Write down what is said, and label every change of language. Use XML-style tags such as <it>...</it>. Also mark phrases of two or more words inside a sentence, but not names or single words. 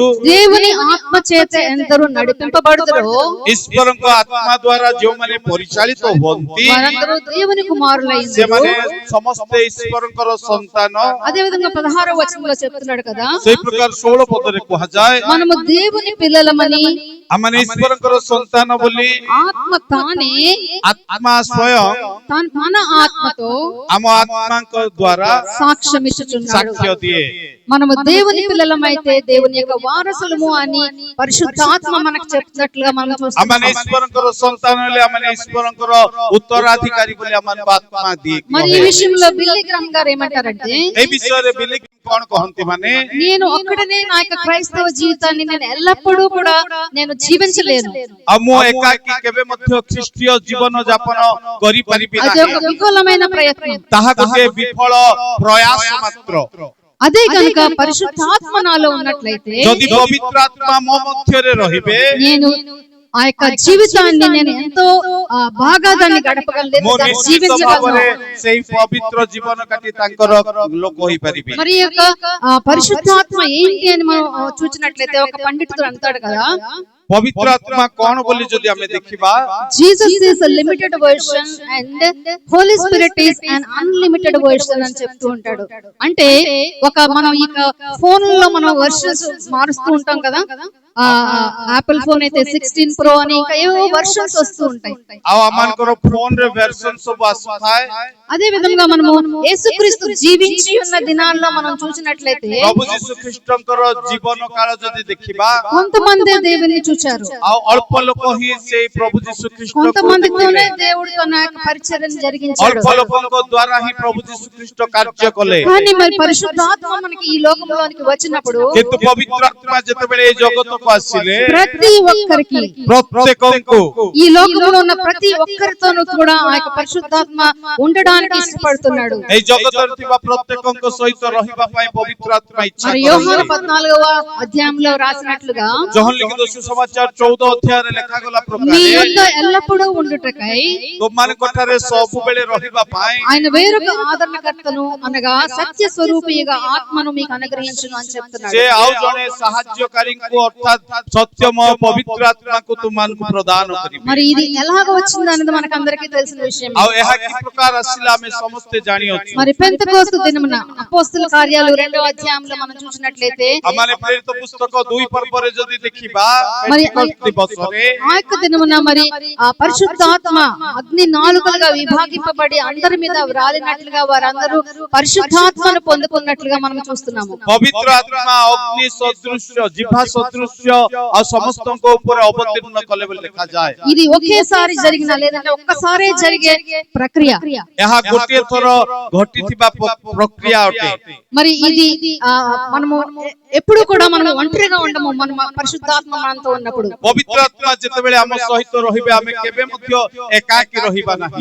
<te>దేవుని ఆత్మ చేత ఎందరూ నడిపింపబడుదురో</te> <or>ଈଶ୍ୱରଙ୍କ ଆତ୍ମା ଦ୍ୱାରା ଯେଉଁମାନେ ପରିଚାଳିତ ହୁଅନ୍ତି</or> <te>వారందరూ దేవుని కుమారులై ఉన్నారు।</te> <or>ସେମାନେ ସମସ୍ତେ ଈଶ୍ୱରଙ୍କର ସନ୍ତାନ।</or> <te>అదే విధంగా 16వ వచనంలో చెప్తున్నాడు కదా,</te> <or>ସେଇ ప్రକାର 16 ପଦରେ କୁହାଯାଏ,</or> <te>మనము దేవుని పిల్లలమని</te> <or>ଆମମାନେ ଈଶ୍ୱରଙ୍କର ସନ୍ତାନ ବୋଲି</or> <te>ఆత్మ తానే</te> <or>ଆତ୍ମା ସ୍ୱୟଂ</or> <te>తన ఆత్మతో</te> <or>ଆମ ଆତ୍ମାଙ୍କ ଦ୍ୱାରା</or> <te>సాక్ష్యం ఇచ్చుచున్నాడు।</te> <or>ସାକ୍ଷ୍ୟ ଦିଏ।</or> <te>మనము దేవుని పిల్లలమైతే దేవుని యొక్క వారసులము అని పరిశుద్ధాత్మ మనకు చెప్తున్నట్లుగా మనం చూస్తున్నాం।</te> <or>ଆମମାନେ ଈଶ୍ୱରଙ୍କର ସନ୍ତାନ ହେଲେ ଆମମାନେ ଈଶ୍ୱରଙ୍କର ଉତ୍ତରାଧିକାରୀ ବୋଲି ଆମମାନଙ୍କୁ ଆତ୍ମା ଦିଏ।</or> <te>మరి ఈ విషయంలో బిల్లీ గ్రామ్ గారు ఏమంటారంటే,</te> <or>এই ବିଷୟରେ ବିଲି କଣ କହନ୍ତି ମାନେ,</or> <te>నేను ఒక్కడనే నా యొక్క క్రైస్తవ జీవితాన్ని నేను ఎల్లప్పుడూ కూడా నేను జీవించలేను।</te> <or>ଆଉ ମୁଁ ଏକାକୀ କେବେ ମଧ୍ୟ ଖ୍ରୀଷ୍ଟୀୟ ଜୀବନ ଯାପନ କରିପାରିବି</or> <te>అది ఒక</te> <or>ନାହିଁ।</or> <te>విఫలమైన ప్రయత్నం।</te> <or>ତାହା ଗୋଟିଏ ବିଫଳ ପ୍ରୟାସ ମାତ୍ର।</or> <te>అదే కనుక పరిశుద్ధాత్మ నాలో ఉన్నట్లయితే</te> <or>ଯଦି ପବିତ୍ର ଆତ୍ମା ମୋ ମଧ୍ୟରେ ରହିବେ,</or> <te>నేను ఆ యొక్క జీవితాన్ని నేను ఎంతో బాగా దాన్ని గడపగలను,</te> <or>ମୁଁ</or> <te>దాన్ని</te> <or>ନିଶ୍ଚିତ</or> <te>జీవించగలను।</te> <or>ଭାବରେ ସେଇ ପବିତ୍ର ଜୀବନ କାଟି ତାଙ୍କର ଲୋକ ହୋଇପାରିବି।</or> <te>మరి యొక్క పరిశుద్ధాత్మ ఏంటి అని మనం చూసినట్లయితే ఒక పండితుడు అంటాడు కదా,</te> <or>ପବିତ୍ର ଆତ୍ମା କଣ ବୋଲି ଯଦି ଆମେ ଦେଖିବା,</or> <en>Jesus is a limited version and Holy Spirit is an unlimited version</en> <te>అని చెప్తూ ఉంటాడు. అంటే మనం ఇక ఫోన్ లో మనం వర్షన్స్ మారుస్తూ ఉంటాం కదా, యాపిల్ ఫోన్ అయితే 16 Pro అని ఇంకా ఏవో వర్షన్స్ వస్తూ ఉంటాయి.</te> <or>ଆଉ ଆମଙ୍କର ଫୋନ ରେ ଭେର୍ସନ ସବୁ ଆସୁଥାଏ।</or> <te>అదే విధంగా మనము యేసుక్రీస్తు జీవించి ఉన్న దినాల్లో మనం చూసినట్లయితే</te> <or>ପ୍ରଭୁ ଯୀଶୁ ଖ୍ରୀଷ୍ଟଙ୍କର ଜୀବନ କାଳ ଯଦି ଦେଖିବା,</or> <te>కొంతమంది దేవుని చూచారు,</te> <or>ଆଉ ଅଳ୍ପ ଲୋକ ହିଁ ସେଇ ପ୍ରଭୁ ଯୀଶୁ ଖ୍ରୀଷ୍ଟଙ୍କୁ</or> <te>కొంతమందితోనే దేవుడు తన పరిచర్యను జరిగించాడు,</te> <or>ଅଳ୍ପ ଲୋକଙ୍କ ଦ୍ୱାରା ହିଁ ପ୍ରଭୁ ଯୀଶୁ ଖ୍ରୀଷ୍ଟ କାର୍ଯ୍ୟ କଲେ।</or> <te>కానీ మరి పరిశుద్ధాత్మ మనకి ఈ లోకంలోనికి వచ్చినప్పుడు,</te> <or>କିନ୍ତୁ ପବିତ୍ର ଆତ୍ମା ଯେତେବେଳେ এই ଜଗତକୁ ଆସିଲେ,</or> <te>ప్రతి ఒక్కరికి</te> <or>ପ୍ରତ୍ୟେକଙ୍କୁ</or> <te>ఈ లోకంలో ఉన్న ప్రతి ఒక్కరితోనూ కూడా ఆ యొక్క పరిశుద్ధాత్మ ఉండడానికి ఇష్టపడుతున్నాడు।</te> <or>এই ଜଗତରେ ଥିବା ପ୍ରତ୍ୟେକଙ୍କ ସହିତ ରହିବା ପାଇଁ ପବିତ୍ର ଆତ୍ମା ଇଚ୍ଛା</or> <te>మరి</te> <or>କରନ୍ତି।</or> <te>యోహాను 14వ అధ్యాయంలో రాసినట్లుగా</te> <or>ଯୋହନ ଲିଖିତ ସୁସମାଚାର 14 ଅଧ୍ୟାୟରେ ଲେଖାଗଲା</or> <te>మీ</te> <or>ପ୍ରକାରେ,</or> <te>యొద్ద ఎల్లప్పుడూ ఉండుటకై</te> <or>ତୁମମାନଙ୍କ ଠାରେ ସବୁବେଳେ ରହିବା ପାଇଁ</or> <te>ఆయన వేరొక ఆదరణకర్తను అనగా సత్య స్వరూపిగా ఆత్మను మీకు అనుగ్రహించును అని చెప్తున్నాడు।</te> <or>ସେ ଆଉ ଜଣେ ସାହାଯ୍ୟକାରୀଙ୍କୁ ଅର୍ଥାତ୍ ସତ୍ୟମୟ ପବିତ୍ର ଆତ୍ମାକୁ ତୁମମାନଙ୍କୁ ପ୍ରଦାନ କରିବେ।</or> <te>మరి ఇది ఎలాగ వచ్చింది అనేది మనకు అందరికీ తెలిసిన విషయం।</te> <or>ଆଉ ଏହା କି ପ୍ରକାର ଆସିଲା ଆମେ ସମସ୍ତେ ଜାଣିଅଛୁ।</or> <te>మరి పెంతెకోస్తు దినమున అపోస్తల కార్యాలు 2వ అధ్యాయంలో మనం చూసినట్లయితే,</te> <or>ଆମମାନେ ପ୍ରେରିତ పుస్తକ 2 ପର୍ବରେ ଯଦି ଦେଖିବା,</or> <te>మరి</te> <or>పెంటెకోస్తు ଦିବସରେ</or> <te>ఆ యొక్క దినమున మరి ఆ పరిశుద్ధాత్మ అగ్ని నాలుకలుగా విభాగింపబడి అందరి మీద వ్రాలినట్లుగా వారందరూ పరిశుద్ధాత్మను పొందుకున్నట్లుగా మనం చూస్తున్నాము।</te> <or>ପବିତ୍ର ଆତ୍ମା ଅଗ୍ନି ସଦୃଶ୍ୟ ଜିଭା ସଦୃଶ୍ୟ ଆଉ ସମସ୍ତଙ୍କ ଉପରେ ଅବତୀର୍ଣ୍ଣ କଲେ ବୋଲି ଲେଖାଯାଏ।</or> <te>ఇది ఒకేసారి జరిగిన లేదంటే ఒక్కసారే జరిగే ప్రక్రియ।</te> <or>ଏହା ଗୋଟିଏ ଥର ଘଟିଥିବା ପ୍ରକ୍ରିୟା ଅଟେ।</or> <te>మరి ఇది మనము ఎప్పుడు కూడా మనం ఒంటరిగా ఉండము, మన పరిశుద్ధాత్మ మనతో ఉన్నప్పుడు।</te> <or>ପବିତ୍ର ଆତ୍ମା ଯେତେବେଳେ ଆମ ସହିତ ରହିବେ, ଆମେ କେବେ ମଧ୍ୟ ଏକାକୀ ରହିବା ନାହିଁ।</or>